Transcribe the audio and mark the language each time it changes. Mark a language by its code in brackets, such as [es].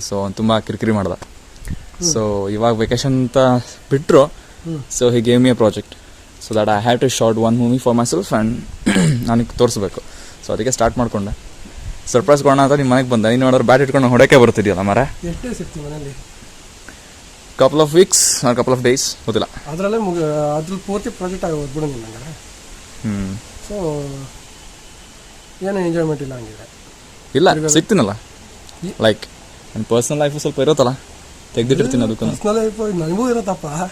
[kn] So ಅವ್ನು ತುಂಬ ಕಿರಿಕಿರಿ ಮಾಡ್ದ. ಸೊ ಇವಾಗ ವೆಕೇಶನ್ ಅಂತ ಬಿಟ್ಟರು, [en] so he gave me a project, so that I have to short one movie for myself and [kn] ನನಗೆ ತೋರಿಸ್ಬೇಕು. ಸೊ ಅದಕ್ಕೆ ಸ್ಟಾರ್ಟ್ ಮಾಡಿಕೊಂಡೆ. ಸರ್ಪ್ರೈಸ್ ಕೊಡೋಣ ಅಂತ ನಿಮ್ಮ ಮನೆಗೆ ಬಂದೆ. ನೀನು ನೋಡಿದ್ರೆ ಬ್ಯಾಟ್ ಇಟ್ಕೊಂಡು ಹೊಡೋಕ್ಕೆ ಬರ್ತಿದ್ಯಲ್ಲ ಮರ. ಎಷ್ಟೇ ಸಿಗ್ತೀವಿ ಮನೇಲಿ? [en] couple of weeks or couple of days [kn] ಗೊತ್ತಿಲ್ಲ. ಅದರಲ್ಲೇ ಅದ್ರ ಪೂರ್ತಿ ಪ್ರಾಜೆಕ್ಟ್ ಆಗೋದು ಬಿಡು ನಿಮಗೆ. ಸೊ ಏನೋ ಎಂಜಾಯ್ಮೆಂಟ್ ಇಲ್ಲ ಹಂಗಿದೆ? ಇಲ್ಲ, ಸಿಗ್ತೀನಲ್ಲ, ಲೈಕ್ ನನ್ನ ಪರ್ಸ್ನಲ್ ಲೈಫು ಸ್ವಲ್ಪ ಇರುತ್ತಲ್ಲ, ತೆಗೆದಿಟ್ಟಿರ್ತೀನಿ. ಅದಕ್ಕೂ ಪರ್ಸ್ನಲ್ ಲೈಫ್ ನನಗೂ ಇರುತ್ತಪ್ಪ.